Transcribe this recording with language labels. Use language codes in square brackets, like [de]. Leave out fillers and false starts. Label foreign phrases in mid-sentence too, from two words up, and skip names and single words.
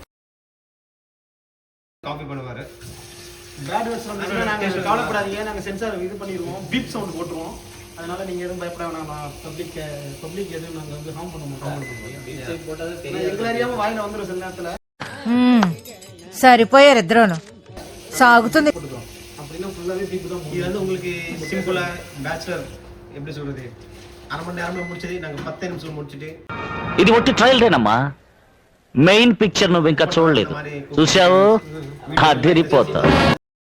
[ta] காப்பி பண்ணுவாரு. [en] bad words [ta] வந்து நாங்க கவலைப்படாதீங்க, நாங்க சென்சார் இது பண்ணிடுவோம், [en] beep sound [ta] போட்டுருவோம். அதனால நீங்க எதுவும் பயப்பட வேணாம். பப்ளிக் எதுவும் நாங்க வந்து ஹார்ம் பண்ண மாட்டோம். எங்களை அறியாம வாயில வந்துடும் சில நேரத்துல. [te] సరిపోయారు ఇద్దరును సాగుతుంది. [ta] அப்படின்னா ஃபுல்லாவே டீப் தான். இது வந்து உங்களுக்கு சிம்பிளா பேச்சுலர் எப்படி சொல்றது, அரை மணி நேரம்ல முடிச்சது நாங்க 10 நிமிஷம் முடிச்சிட்டு. [te] ఇది ఒట్టి ట్రయల్ దేనమ్మా, [en] main picture [te] నువ్వు ఇంకా చూడలేదు, చూసావు అదిరిపోతావు.